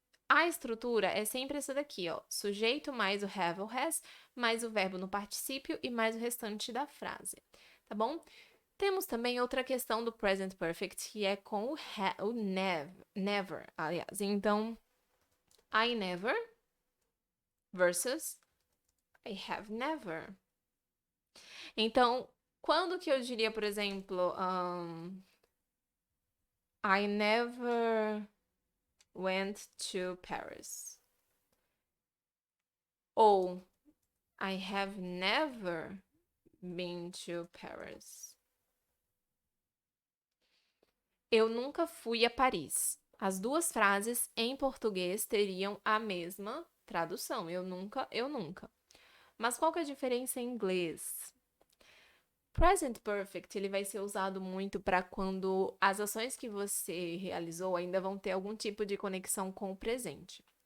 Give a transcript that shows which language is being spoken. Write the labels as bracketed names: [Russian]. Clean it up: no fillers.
[Portuguese] A estrutura é sempre essa daqui, ó. Sujeito mais o have ou has, mais o verbo no particípio e mais o restante da frase, tá bom? Temos também outra questão do present perfect, que é com o never, aliás. [English] Então, I never versus I have never. [Portuguese] Então, quando que eu diria, por exemplo, [English] I never went to Paris? Ou I have never been to Paris. [Portuguese] Eu nunca fui a Paris. As duas frases em português teriam a mesma tradução. Eu nunca, eu nunca. Mas qual que é a diferença em inglês? Present Perfect, ele vai ser usado muito para quando as ações que você realizou ainda vão ter algum tipo de conexão com o presente.